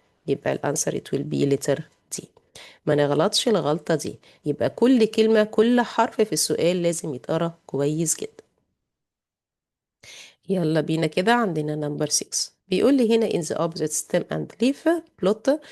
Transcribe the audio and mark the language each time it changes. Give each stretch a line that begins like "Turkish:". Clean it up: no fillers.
Arabic: يبقى الانسر
English: it will be letter D.
Arabic: ما نغلطش الغلطة دي. يبقى كل كلمة كل حرف في السؤال لازم يتقرا كويس جدا. يلا بينا كده، عندنا نمبر 6. بيقول لي هنا
English: in the opposite stem and leaf plot.